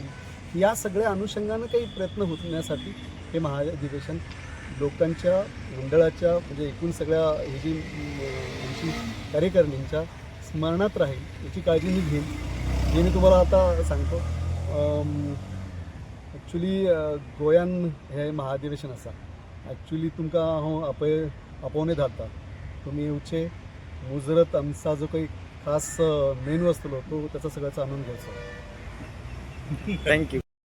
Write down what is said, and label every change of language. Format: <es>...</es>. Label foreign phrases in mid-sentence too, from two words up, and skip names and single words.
<mr>या सगळ्या अनुषंगानं काही प्रयत्न होण्यासाठी हे महाअधिवेशन लोकांच्या मंडळाच्या, म्हणजे एकूण सगळ्या ही जी आमची कार्यकारिणींच्या स्मरणात राहील याची काळजी मी घेईन. जे मी तुम्हाला आता सांगतो, ॲक्च्युली</mr> <kok>गोंयान हे महाअधिवेशन आसा. ॲक्च्युली तुमकां हांव आपोवने धाडटा. तुमी येवचे, मुजरत आमचा जो काही खास मेनू आसतलो</kok> <mr>तो त्याचा सगळ्याचा आनंद घ्यायचो.</mr> <kok>थँक्यू.</kok>